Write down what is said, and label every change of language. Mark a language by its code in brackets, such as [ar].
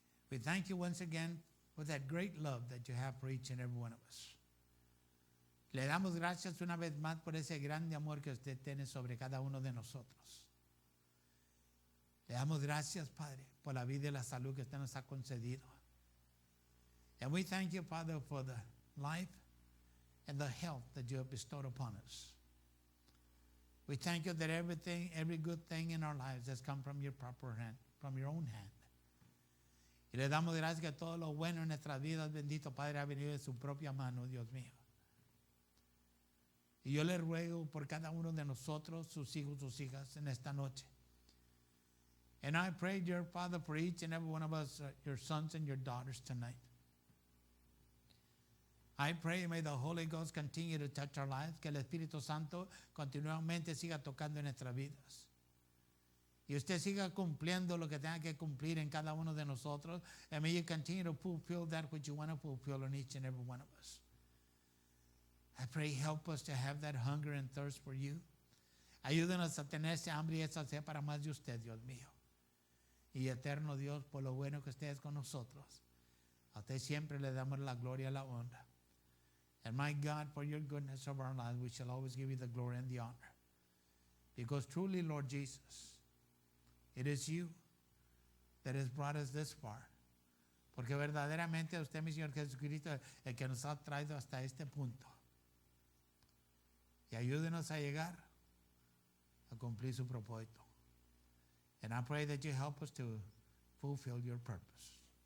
[en] We thank you once again for that great love that you have for each and every one of us. [es] Le damos gracias una vez más por ese grande amor que usted tiene sobre cada uno de nosotros. Le damos gracias, Padre, por la vida y la salud que usted nos ha concedido. [en] And we thank you, Father, for the life and the health that you have bestowed upon us. We thank you that everything, every good thing in our lives has come from your proper hand, from your own hand. [es] Y le damos gracias que todo lo bueno en nuestras vidas, bendito Padre, ha venido de su propia mano, Dios mío. Y yo le ruego por cada uno de nosotros, sus hijos, sus hijas, en esta noche. [en] And I pray, dear Father, for each and every one of us, your sons and your daughters tonight. I pray, may the Holy Ghost continue to touch our lives, [es] que el Espíritu Santo continuamente siga tocando en nuestras vidas. Y usted siga cumpliendo lo que tenga que cumplir en cada uno de nosotros. [en] And may you continue to fulfill that which you want to fulfill in each and every one of us. I pray, help us to have that hunger and thirst for you. [es] Ayúdenos a tener ese hambre y esa sed para más de usted, Dios mío. Y eterno Dios, por lo bueno que usted es con nosotros. A usted siempre le damos la gloria y la honra. [en] And my God, for your goodness of our lives, we shall always give you the glory and the honor. Because truly, Lord Jesus, it is you that has brought us this far. [es] Porque verdaderamente usted, mi Señor Jesucristo, el que nos ha traído hasta este punto. Y ayúdenos a llegar a cumplir su propósito. [en] And I pray that you help us to fulfill your purpose.